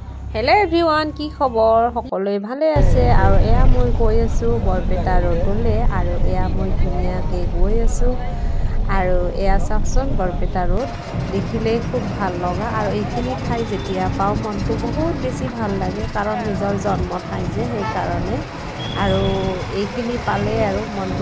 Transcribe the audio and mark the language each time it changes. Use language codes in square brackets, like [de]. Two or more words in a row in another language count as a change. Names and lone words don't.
[en] Hello everyone [as] কি খবৰ সকলোৱে ভালে আছে আৰু এয়া মই গৈ আছো বৰপেটা ৰোডলে আৰু এয়া মই ধুনিয়াকে গৈ আছো আৰু এয়া চাকচোন বৰপেটা ৰোড দেখিলে খুব ভাল লগা আৰু এইখিনি ঠাই যেতিয়া পাও মনটো বহুত বেছি ভাল লাগে কাৰণ নিজৰ জন্ম ঠাই যে সেই কাৰণে আৰু এইখিনি পালে আৰু মনটো